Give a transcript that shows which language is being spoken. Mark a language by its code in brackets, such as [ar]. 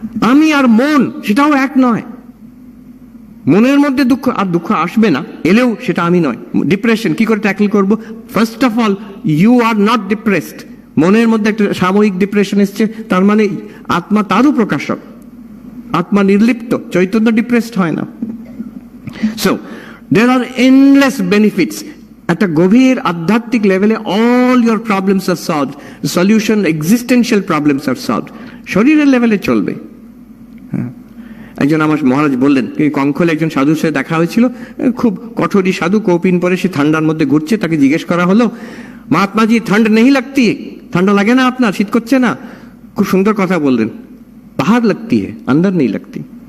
[bn] আমি আর মন, সেটাও এক নয়। মনের মধ্যে দুঃখ আসবে না, এলেও সেটা আমি নয়। [en] depression [bn] কি করে ট্যাকল করবো? [en] First of all, you are not depressed. [bn] মনের মধ্যে একটা সাময়িক ডিপ্রেশন এসছে, তার মানে আত্মা তারও প্রকাশক, আত্মা নির্লিপ্ত। চৈতন্য ডিপ্রেসড হয় না, [en] So there are endless benefits. At a [bn] গভীর আধ্যাত্মিক লেভেলে [en] all your problems are solved. The solution, existential problems are solved. [bn] শরীরের লেভেলে চলবে। একজন আমার মহারাজ বললেন, কঙ্খলে একজন সাধুর সাথে দেখা হয়েছিল, খুব কঠোরী সাধু, কৌপিন পরে, সে ঠান্ডার মধ্যে ঘুরছে। তাকে জিজ্ঞেস করা হলো, [hi] মহাত্মাজি ঠান্ডা নেই লাগতি, [bn] ঠান্ডা লাগে না আপনার, শীত করছে না? খুব সুন্দর কথা বললেন, [hi] বাহার লাগতি হে, আন্দার নেই লাগতি।